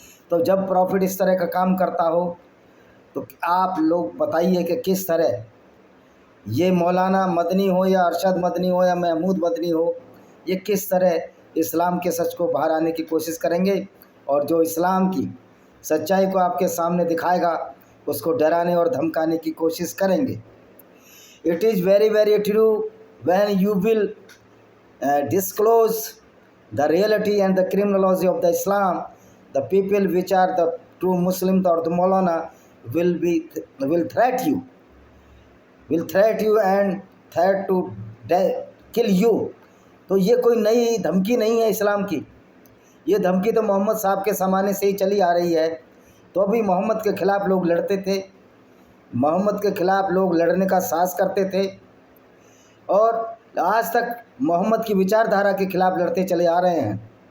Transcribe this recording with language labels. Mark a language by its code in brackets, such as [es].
[hi] तो जब प्रॉफिट इस तरह का काम करता हो तो आप लोग बताइए कि किस तरह ये मौलाना मदनी हो या अरशद मदनी हो या महमूद मदनी हो, ये किस तरह इस्लाम के सच को बाहर आने की कोशिश करेंगे और जो इस्लाम की सच्चाई को आपके सामने दिखाएगा उसको डराने और धमकाने की कोशिश करेंगे। [en] It is very very true when you will disclose the reality and the criminology of the Islam. The people which are the true Muslims or the Maulana will threat you and threat to kill you. [hi] तो ये कोई नई धमकी नहीं है इस्लाम की, ये धमकी तो मोहम्मद साहब के ज़माने से ही चली आ रही है। तो अभी मोहम्मद के ख़िलाफ़ लोग लड़ते थे, मोहम्मद के ख़िलाफ़ लोग लड़ने का साहस करते थे और आज तक मोहम्मद की विचारधारा के ख़िलाफ़ लड़ते चले आ रहे हैं।